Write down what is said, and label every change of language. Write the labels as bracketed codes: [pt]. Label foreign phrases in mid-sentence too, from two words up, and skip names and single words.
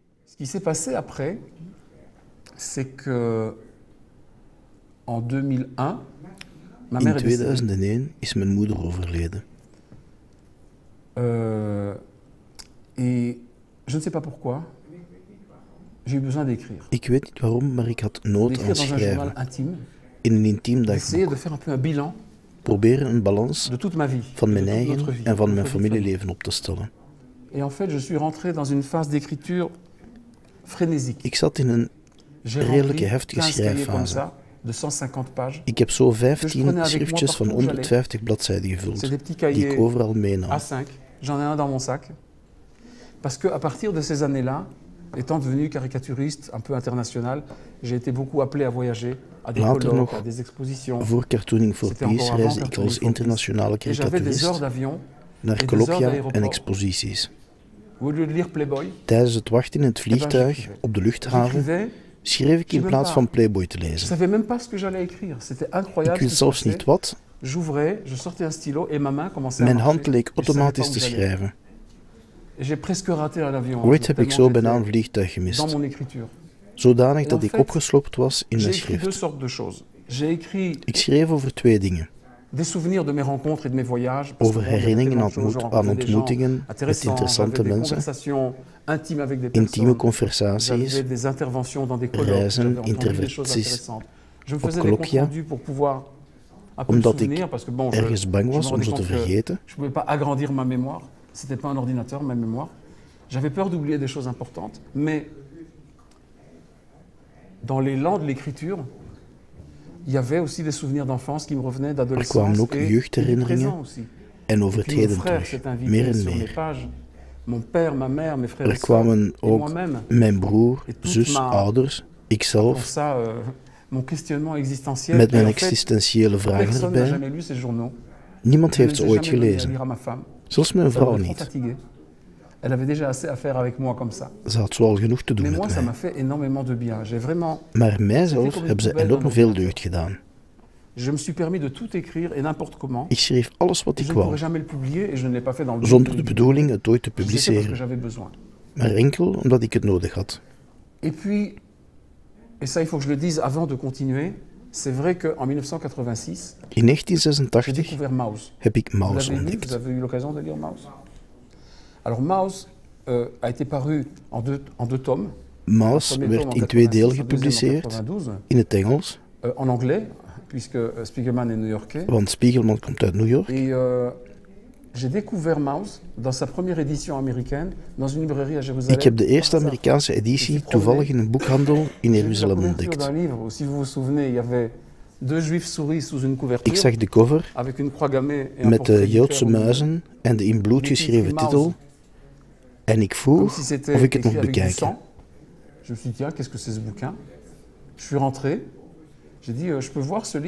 [fr] Ce qui s'est passé après, c'est que en 2001, ma [nl] In [fr] mère est décédée. [nl] 2001 is mijn moeder overleden. [fr] Et je ne sais pas pourquoi, j'ai eu besoin d'écrire. [nl] Ik weet niet waarom, maar ik had nood aan [fr] D'écrire dans un journal [nl] schrijven. [fr] intime, [nl] In een intiem [fr] d'essayer de [nl] dagboek. [fr] faire un peu un bilan [nl] Proberen een balans [fr] de toute ma vie, [nl] van mijn [fr] de toute notre [nl] eigen [fr] vie, [nl] en van mijn [fr] notre vie de famille. [nl] familieleven op te stellen. [fr] Et en fait, je suis rentré dans une phase d'écriture frénésique. [nl] Ik zat in een [fr] J'ai [nl] redelijke [fr] rempli [nl] heftige [fr] 15 cahiers comme [nl] schrijffase. [fr] ça, de 150 pages. [nl] Ik heb zo Dus 15 [fr] prenez avec [nl] schriftjes [fr] moi [nl] van [fr] partout où [nl] 150 bladzijden [fr] C'est [nl] gevuld, [fr] des petits [nl] die [fr] cahiers [nl] ik overal meenam. [fr] A5. J'en ai un dans mon sac. Parce qu'à partir de ces années-là, étant devenu caricaturiste un peu international, j'ai été beaucoup appelé à voyager, à des [nl] Later [fr] colloques, [nl] nog, [fr] à des expositions. [nl] Voor Cartooning for [fr] C'était encore [nl] Peace [fr] avant [nl] reisde ik [fr] Cartooning [nl] als [fr] for Peace. [nl] internationale [fr] Et j'avais des heures [nl] karikaturist [fr] d'avion. [nl] naar [fr] et des [nl] colloquia [fr] heures [nl] en [fr] d'aéroport. [nl] exposities. [fr] Au lieu de lire Playboy, [nl] Tijdens het wachten in het vliegtuig [fr] j'écrivais. [nl] op de luchthaven [fr] j'écrivais. [nl] schreef ik [fr] Je [nl] in [fr] sais [nl] plaats [fr] même [nl] van Playboy te [fr] Je [nl] lezen. [fr] savais même pas ce que j'allais écrire. C'était [nl] Ik [fr] incroyable. ce [nl] wist [fr] qui se [nl] zelfs [fr] passait. [nl] niet wat. [fr] J'ouvrais, je sortais un stylo et ma main commençait à [nl] Mijn [fr] marcher. [nl] hand leek [fr] Je savais pas [nl] automatisch [fr] où [nl] te [fr] j'allais. [nl] schrijven. [fr] Et j'ai presque raté à l'avion. [nl] Ooit heb ik [fr] tellement [nl] zo bijna [fr] j'étais [nl] een vliegtuig [fr] dans [nl] gemist. [fr] mon écriture. [nl] Zodanig [fr] En [nl] dat ik [fr] fait, [nl] opgeslopt was in [fr] J'ai [nl] mijn [fr] écrit deux [nl] schrift. [fr] sortes de choses. J'ai écrit [nl] Ik schreef over twee dingen. [fr] des souvenirs de mes rencontres et de mes voyages. parce [nl] Over [fr] que bon, il y avait [nl] herinneringen [fr] tellement de choses, je [nl] aan [fr] rencontrais des gens [nl] ontmoetingen met [fr] intéressants, [nl] interessante [fr] j'avais des [nl] mensen, [fr] conversations intimes avec des [nl] intieme [fr] personnes. [nl] conversaties, [fr] J'avais des interventions dans des colloques. [nl] reizen, [fr] J'avais entendu des choses [nl] interventies [fr] intéressantes. Je me [nl] op [fr] faisais des comptes [nl] colloquia, [fr] rendus pour pouvoir un peu me [nl] omdat ik [fr] souvenir parce que bon, [nl] ergens bang [fr] je [nl] was [fr] me [nl] om [fr] rendais [nl] ze te [fr] compte que [nl] vergeten. [fr] je ne pouvais pas agrandir ma mémoire. C'était pas un ordinateur, ma mémoire. J'avais peur d'oublier des choses importantes, mais dans l'élan de l'écriture, il y avait aussi des souvenirs d'enfance qui me revenaient, [nl] Er [fr] d'adolescence [nl] kwamen ook [fr] et du [nl] jeugdherinneringen [fr] présent aussi. [nl] en over [fr] Et [nl] het [fr] puis mon [nl] heden [fr] frère [nl] terug, [fr] s'est invité [nl] meer en [fr] sur mes [nl] meer. [fr] pages. Mon père, ma mère, mes frères [nl] Er [fr] et sœurs, [nl] kwamen [fr] et [nl] ook [fr] moi-même. [nl] mijn broer, [fr] Et toute [nl] zus, [fr] ma- [nl] ouders, [fr] Pour [nl] ikzelf, [fr] ça, mon questionnement existentiel. [nl] met [fr] Et [nl] mijn [fr] en fait, [nl] existentiële vragen [fr] personne n'a [nl] erbij. [fr] jamais lu ces journaux. [nl] Niemand [fr] Je ne [nl] heeft [fr] les [nl] ze [fr] ai [nl] ooit [fr] jamais donnés à [nl] gelezen, [fr] lire à ma femme. [nl] zelfs mijn [fr] Elle [nl] vrouw [fr] était trop [nl] niet. [fr] fatiguée. Elle avait déjà assez à faire avec moi comme ça. [nl] Ze had zoal genoeg te doen [fr] Mais moi, [nl] met [fr] ça m'a [nl] mij. [fr] fait énormément de bien. J'ai vraiment, [nl] Maar mijzelf hebben ze enorm veel deugd gedaan. [fr] je me suis permis de tout écrire et n'importe comment. [nl] Ik schreef alles wat [fr] Je [nl] ik [fr] ne [nl] wou, [fr] pourrais jamais le publier et je ne l'ai pas fait dans le but [nl] zonder de [fr] le [nl] bedoeling het ooit te [fr] publier. C'était parce que [nl] publiceren, [fr] j'avais besoin. [nl] maar enkel omdat ik het nodig had. [fr] Et puis, et ça il faut que je le dise avant de continuer, c'est vrai qu'en 1986, [nl] In [fr] j'ai [nl] 1986 [fr] découvert Maus. [nl] heb ik [fr] Vous [nl] Maus [fr] l'avez lu, [nl] ontdekt. [fr] vous avez eu l'occasion de lire Maus. Alors Maus a été paru en deux tomes. [nl] Maus [fr] Premier tome [nl] werd [fr] en [nl] in twee [fr] 86, [nl] delen [fr] un deuxième en [nl] gepubliceerd, [fr] 92, [nl] in het Engels, [fr] en anglais, puisque Spiegelman est new-yorkais. [nl] want Spiegelman komt uit New York. [fr] Et j'ai découvert Maus dans sa première édition américaine dans une librairie à Jérusalem. [nl] Ik heb de eerste [fr] par hasard. [nl] Amerikaanse editie toevallig in een boekhandel in [fr] J'ai vu la [nl] Jeruzalem [fr] couverture [nl] ontdekt. [fr] d'un livre où, si vous vous souvenez, il y avait deux juifs souris sous une couverture [nl] Ik zag de cover [fr] avec une croix gammée et un [nl] met [fr] portrait [nl] de [fr] d'Hitler [nl] Joodse [fr] au milieu. [nl] muizen en de in bloed geschreven titel en ik [fr] Comme [nl] vroeg [fr] si c'était [nl] of ik het [fr] écrit [nl] mocht [fr] avec du [nl] bekijken. [fr] sang. Je me suis dit, tiens, qu'est-ce que c'est ce bouquin? Je suis rentré, j'ai dit, je peux voir ce livre?